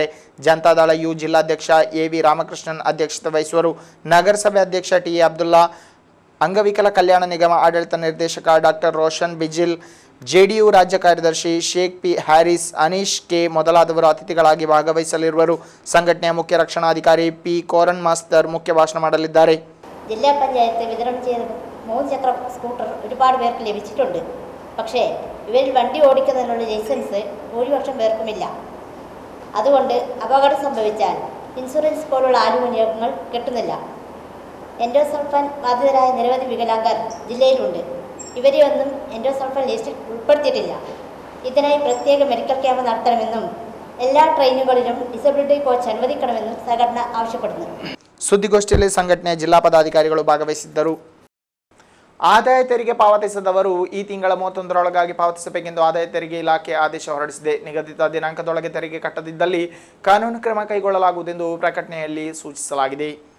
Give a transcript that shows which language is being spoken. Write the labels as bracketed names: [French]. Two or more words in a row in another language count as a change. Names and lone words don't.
[Kannada] ಜನತಾದಳ ಯು ಜಿಲ್ಲಾಧ್ಯಕ್ಷ ಎವಿ ರಾಮಕೃಷ್ಣನ್ ಅಧ್ಯಕ್ಷತೆ ವಹಿಸುವರು. ನಗರಸಭೆ ಅಧ್ಯಕ್ಷ ಟಿ ಅಬ್ದುಲ್ಲಾ, ಅಂಗವಿಕಲ ಕಲ್ಯಾಣ ನಿಗಮ ಆಡಳಿತ ನಿರ್ದೇಶಕ ಡಾಕ್ಟರ್ ರೋಷನ್ ಬಿಜಿಲ್, ಜೆಡಿಯು ರಾಜ್ಯ ಕಾರ್ಯದರ್ಶಿ ಶೇಖ್ ಪಿ ಹ್ಯಾರಿಸ್, ಅನೀಶ್ ಕೆ ಮೊದಲಾದವರು ಅತಿಥಿಗಳಾಗಿ ಭಾಗವಹಿಸಲಿರುವರು. [Malayalam] ಸಂಘಟನೆಯ [Kannada] ಮುಖ್ಯ ರಕ್ಷಣಾಧಿಕಾರಿ ಪಿ ಕೋರನ್ ಮಾಸ್ಟರ್ ಮುಖ್ಯ ಭಾಷಣ [Malayalam] ಮಾಡಲಿದ್ದಾರೆ. ജില്ലാ പഞ്ചായത്ത് വിതരണം ചെയ്ത 3 ചക്ര സ്കൂട്ടർ ഒരുപാട് പേർക്ക് ലഭിച്ചിട്ടുണ്ട്. പക്ഷേ ഇവരിൽ വണ്ടി ഓടിക്കുന്നതിനുള്ള ലൈസൻസ് ഭൂരിപക്ഷം പേർക്കുമില്ല. അതുകൊണ്ട് അപകടം സംഭവിച്ചാൽ ഇൻഷുറൻസ് പോലുള്ള ആനുകൂല്യങ്ങൾ കിട്ടുന്നില്ല. എൻഡോസൾഫാൻ ബാധിതരായ നിരവധി വികലാംഗർ ജില്ലയിലുണ്ട്. ഇവരെയൊന്നും എൻഡോസൾഫാൻ ലിസ്റ്റിൽ ഉൾപ്പെടുത്തിയിട്ടില്ല. ഇതിനായി പ്രത്യേക മെഡിക്കൽ ക്യാമ്പ് നടത്തണമെന്നും എല്ലാ ട്രെയിനുകളിലും ഡിസബിലിറ്റി കോച്ച് അനുവദിക്കണമെന്നും സംഘടന ആവശ്യപ്പെടുന്നു. [Kannada] ಸುದ್ದಿಗೋಷ್ಠಿಯಲ್ಲಿ ಸಂಘಟನೆಯ ಜಿಲ್ಲಾ ಪದಾಧಿಕಾರಿಗಳು ಭಾಗವಹಿಸಿದ್ದರು. ಆದಾಯ ತೆರಿಗೆ ಪಾವತಿಸದವರು ಈ ತಿಂಗಳ 31ರೊಳಗಾಗಿ ಪಾವತಿಸಬೇಕೆಂದು ಆದಾಯ ತೆರಿಗೆ ಇಲಾಖೆ ಆದೇಶ ಹೊರಡಿಸಿದೆ. ನಿಗದಿತ ದಿನಾಂಕದೊಳಗೆ ತೆರಿಗೆ ಕಟ್ಟದಿದ್ದಲ್ಲಿ ಕಾನೂನು ಕ್ರಮ ಕೈಗೊಳ್ಳಲಾಗುವುದೆಂದು ಪ್ರಕಟಣೆಯಲ್ಲಿ ಸೂಚಿಸಲಾಗಿದೆ.